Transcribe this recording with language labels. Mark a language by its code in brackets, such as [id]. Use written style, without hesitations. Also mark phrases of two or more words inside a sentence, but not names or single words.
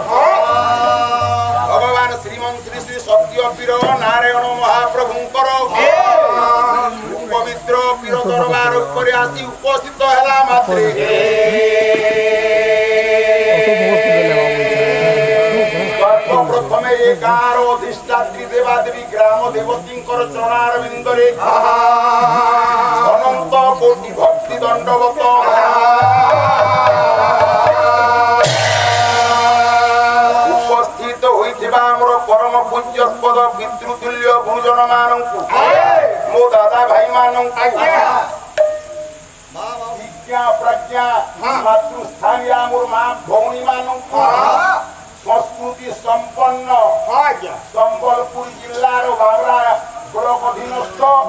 [or] ଭଗବାନ ଶ୍ରୀମନ ଶ୍ରୀ ଶ୍ରୀ ସତ୍ୟ ପୀର ନାରାୟଣ ମହାପ୍ରଭୁଙ୍କର ପବିତ୍ର ପୀର ଦରବାର ଉପରେ ଆସି ଉପସ୍ଥିତ ହେଲା ମାତ୍ରେ ସର୍ବପ୍ରଥମେ ଏ ଗାଁର ଅଧିଷ୍ଠାତ୍ରୀ ଦେବା ତାରା ଦେବୀ ଗ୍ରାମ ଦେବତୀ ଚରଣାର ବିନ୍ଦରେ ଅନନ୍ତ କୋଟି ଭକ୍ତି ଦଣ୍ଡବତ ଉପସ୍ଥିତ ହୋଇଥିବା ମୋର ପରମ ପୂଜ୍ୟସ୍ପଦ ପିତୃତୁଲ୍ୟ ଗୁରୁଜନ ମାନଙ୍କୁ ମୋ ଦାଦା ଭାଇ ମାନଙ୍କୁ ବିଦ୍ୟା ପ୍ରଜ୍ଞା ମାତୃସ୍ଥାନୀୟ ମୋର ମାଁ ଭଉଣୀ ମାନଙ୍କୁ ସଂସ୍କୃତି ସମ୍ପନ୍ନ ସମ୍ବଲପୁର ଜିଲ୍ଲାର ବାବରା ବ୍ଲକ ଅଧୀନସ୍ଥ